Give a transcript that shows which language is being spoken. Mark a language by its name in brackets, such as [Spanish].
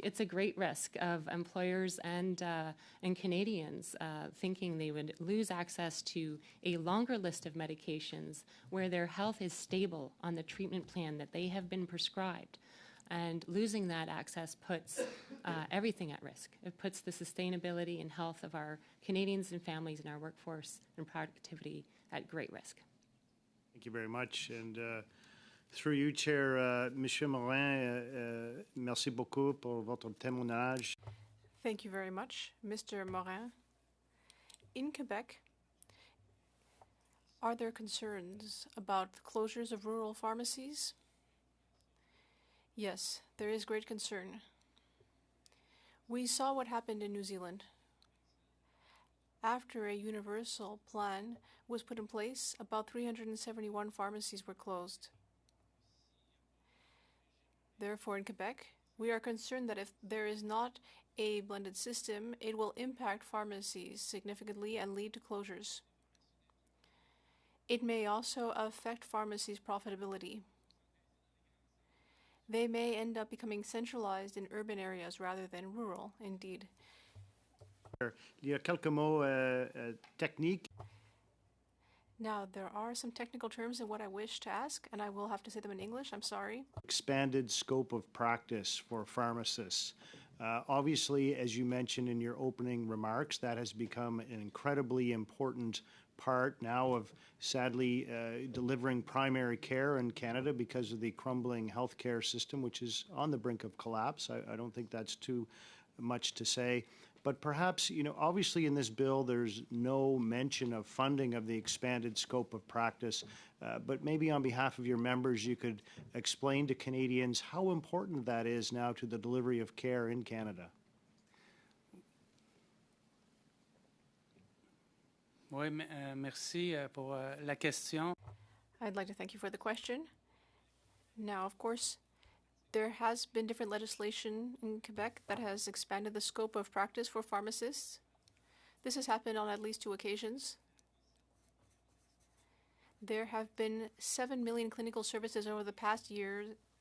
[English] It's a great risk of employers and Canadians thinking they would lose access to a longer list of medications where their health is stable on the treatment plan that they have been prescribed. And losing that access puts everything at risk. It puts the sustainability and health of our Canadians and families and our workforce and productivity at great risk. Thank you very much. And through you, Chair, [French] Monsieur Morin, merci beaucoup pour votre témoignage. [English] Thank you very much, Mr. Morin. In Quebec, are there concerns about the closures of rural pharmacies? Yes, there is great concern. We saw what happened in New Zealand. After a universal plan was put in place, about 371 pharmacies were closed. Therefore, in Quebec, we are concerned that if there is not a blended system, it will impact pharmacies significantly and lead to closures. It may also affect pharmacies' profitability. They may end up becoming centralized in urban areas rather than rural, indeed. [French] Il y a quelques mots techniques. [English] Now, there are some technical terms in what I wish to ask, and I will have to say them in English. I'm sorry. Expanded scope of practice for pharmacists. Obviously, as you mentioned in your opening remarks, that has become an incredibly important part now of, sadly, delivering primary care in Canada because of the crumbling healthcare system, which is on the brink of collapse. I don't think that's too much to say. But perhaps, obviously in this bill, there's no mention of funding of the expanded scope of practice. But maybe on behalf of your members, you could explain to Canadians how important that is now to the delivery of care in Canada. [French] Oui, merci pour la question. [English] I'd like to thank you for the question. Now, of course, there has been different legislation in Quebec that has expanded the scope of practice for pharmacists. This has happened on at least 2 occasions. There have been 7 million clinical services over the past year,